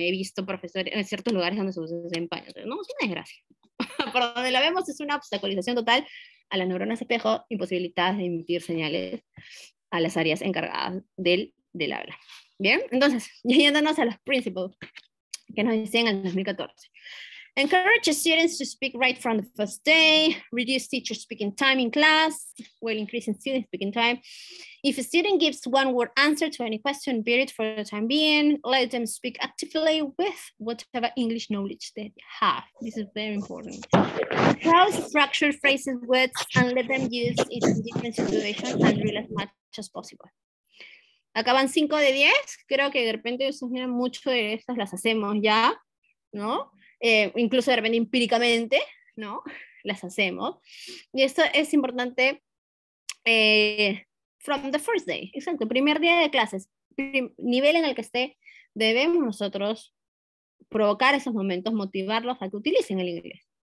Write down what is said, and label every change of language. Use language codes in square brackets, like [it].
[es] He visto profesores en ciertos lugares donde se empañan. No, es una desgracia. Por donde la vemos es una obstaculización total a las neuronas espejo, imposibilitadas de emitir señales a las áreas encargadas del habla. Bien, entonces, yéndonos a los principles que nos decían en el 2014. [en] Encourage students to speak right from the first day, reduce teacher speaking time in class, while increasing student speaking time. If a student gives one word answer to any question, bear it for the time being, let them speak actively with whatever English knowledge they have. This is very important. How structure phrases, words, and let them use it in different situations and drill as much as possible. [es] Acaban 5 de 10, creo que de repente ustedes miran mucho de estas, las hacemos ya, ¿no? Incluso de repente empíricamente, ¿no? Las hacemos. Y esto es importante [en] from the first day, [es] exacto, primer día de clases, nivel en el que esté, debemos nosotros provocar esos momentos, motivarlos a que utilicen el inglés.